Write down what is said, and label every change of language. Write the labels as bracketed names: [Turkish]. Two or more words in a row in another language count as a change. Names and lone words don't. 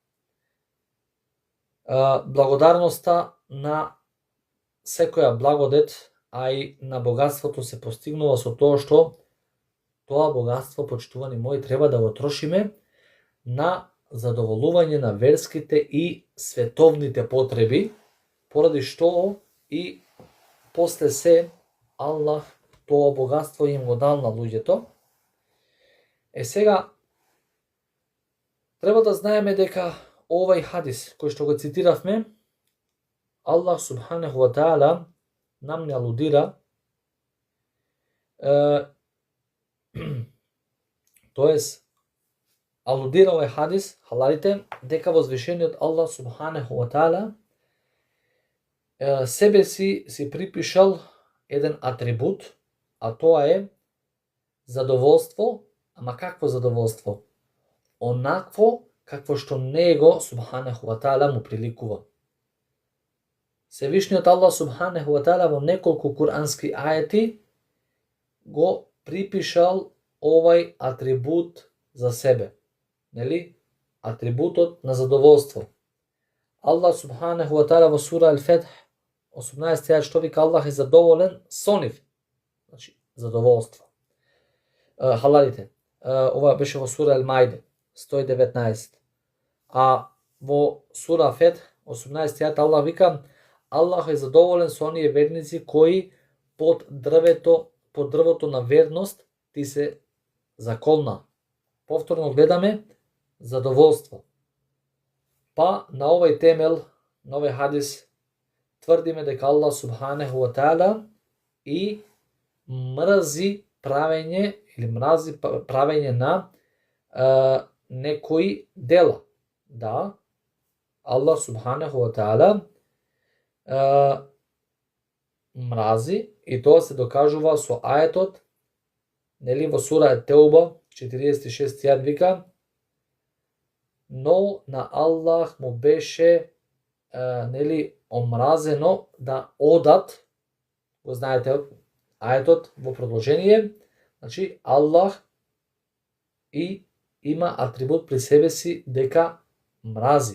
[Macedonian] Благодарноста на секоја благодет, а и на богатството се постигнува со тоа што тоа богатство, почитувани мои, треба да го трошиме на задоволување на верските и световните потреби, поради што и после се Аллах тоа богатство им го дал на луѓето. Сега треба да знаеме дека овај хадис кој што го цитиравме, [Arabic] الله سبحانه وتعالى [Macedonian] нам не алудира, тоест алудира овај хадис, халалите, дека возвишениот [Arabic] الله سبحانه وتعالى [Macedonian] себе си припишал еден атрибут, а тоа е задоволство. Ама какво задоволство? Онакво какво што него [Arabic] سبحانه وتعالى [Macedonian] му приликува. Севишниот [Arabic] الله سبحانه وتعالى [Macedonian] во неколку курански ајети го припишал овај атрибут за себе. Нели? Атрибутот на задоволство. [Arabic] الله سبحانه وتعالى [Macedonian] во сура Ал-Фетх 18 ајет што вика Аллах е задоволен со нив. Значи задоволство. Халалите. Ова беше во сура Ал-Маиде 119. А во сура Фетх 18 ајет Аллах вика Аллах е задоволен со оние верници кои под дрвото на верност ти се заколна. Повторно гледаме задоволство. Па на овој темел, на овој хадис, тврдиме дека [Arabic] الله سبحانه وتعالى [Macedonian] и мрзи правење на некои дела. Да, [Arabic] الله سبحانه وتعالى [Macedonian] мрази, и тоа се докажува со ајетот, нели, во сура Теуба 46 ајет вика, но на Аллах му беше нели омразено да одат, го знаете ајетот во продолжение, значи Аллах и има атрибут при себе си дека мрази.